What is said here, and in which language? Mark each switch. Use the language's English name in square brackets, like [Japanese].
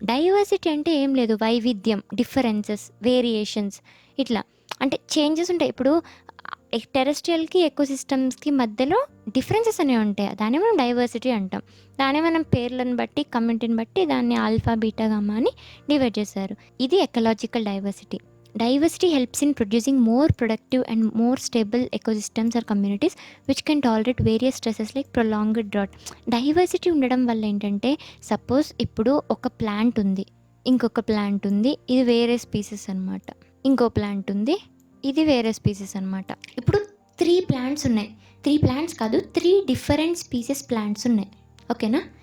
[Telugu] Diversity అంటే ఏం లేదు, వైవిధ్యం, డిఫరెన్సెస్, వేరియేషన్స్ ఇట్లా. అంటే చేంజెస్ ఉంటాయి. ఇప్పుడు టెరెస్ట్రియల్‌కి, ఎకోసిస్టమ్స్‌కి మధ్యలో డిఫరెన్సెస్ అనేవి ఉంటాయి. దాన్ని మనం డైవర్సిటీ అంటాం. దాన్ని మనం పేర్లను బట్టి, కమ్యూనిటీని బట్టి దాన్ని ఆల్ఫా, బీటా, గామా అని డివైడ్ చేశారు. ఇది ecological diversity. [English] Diversity helps in producing more productive and more stable ecosystems or communities which can tolerate various stresses like prolonged drought. [Telugu] Diversity ఉండడం వల్ల ఏంటంటే సపోజ్ ఇప్పుడు ఒక ప్లాంట్ ఉంది, ఇంకొక ప్లాంట్ ఉంది, ఇది వేరే స్పీసెస్ అనమాట. ఇంకో ప్లాంట్ ఉంది, ఇది వేరే స్పీసెస్ అనమాట. ఇప్పుడు 3 ప్లాంట్స్ ఉన్నాయి. 3 ప్లాంట్స్ కాదు, 3 డిఫరెంట్ స్పీసెస్ ప్లాంట్స్ ఉన్నాయి. ఓకేనా?